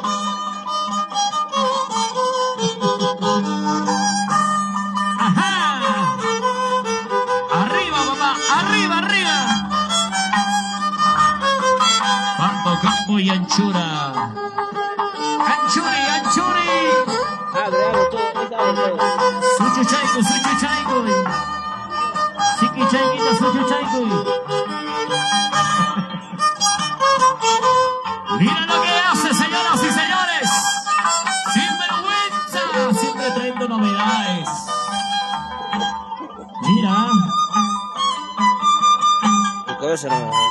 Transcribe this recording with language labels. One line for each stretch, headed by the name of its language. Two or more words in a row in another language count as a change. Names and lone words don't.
Spanish: Ajá. Arriba, mamá. Arriba, arriba. Campo y anchura. Anchuri, anchuri. Abre todo.
Quechua: Suchu chaico, suchu chaico. Siki chaikita, suchu chaico.
Spanish: Mira lo que hace, señoras y señores. Sinvergüenza. Siempre trayendo novedades. Mira. Tu cabeza no.